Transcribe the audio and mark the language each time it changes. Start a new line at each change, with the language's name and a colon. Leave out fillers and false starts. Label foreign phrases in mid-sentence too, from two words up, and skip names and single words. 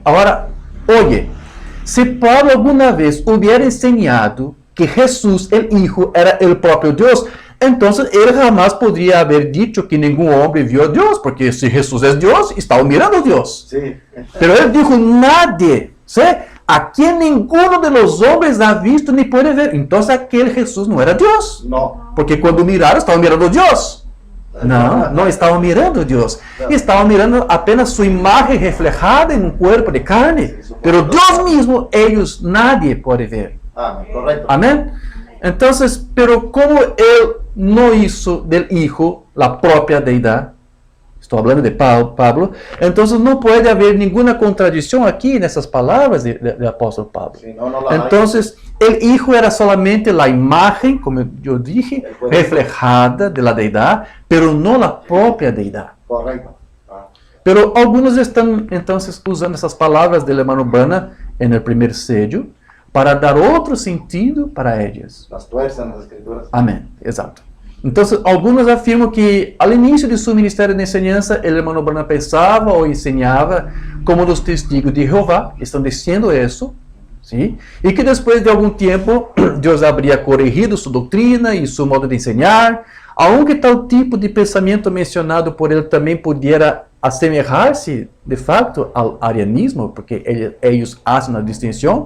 Spanish: Ahora, oye, si Pablo alguna vez hubiera enseñado que Jesús, el Hijo, era el propio Dios, entonces él jamás podría haber dicho que ningún hombre vio a Dios, porque si Jesús es Dios, estaba mirando a Dios. Sí. Pero él dijo, nadie, ¿sí? A quien ninguno de los hombres ha visto ni puede ver. Entonces aquel Jesús no era Dios. No.
Portuguese: Porque quando miraram, estavam mirando a Deus. Não, não estavam mirando a Deus. Estavam mirando apenas sua imagem reflejada em um corpo de carne. Pero Deus mesmo, eles nadie pode ver.
Spanish: Amén. Correcto.
Portuguese: Amém? Então, pero como ele não
Spanish: hizo del Hijo la
Portuguese: própria deidade, estou falando de Pablo, então não pode haver nenhuma contradição aqui nessas palavras do apóstolo Pablo.
Spanish: Sí, no, no la hay.
Portuguese: Então, o Hijo era solamente a imagem, como eu dije,
Spanish: reflejada de la
Portuguese: deidade, pero não a própria deidade.
Spanish: Correcto. Ah.
Portuguese: Pero alguns estão, então, usando essas palavras do hermano Branham no primeiro sédio para dar outro sentido para elas.
Spanish: Las tuerzan las escrituras.
Portuguese: Amém, exato. Então, alguns afirmam que, ao início de seu ministério de enseñança, o hermano Branham pensava ou ensinava como os testigos de Jeová, estão dizendo isso, ¿sí? E que depois de algum tempo, Deus habría corrigido sua doutrina e seu modo de ensinar, aunque tal tipo de pensamento mencionado por ele também pudiera assemelhar-se, de fato, ao arianismo, porque eles fazem a distinção.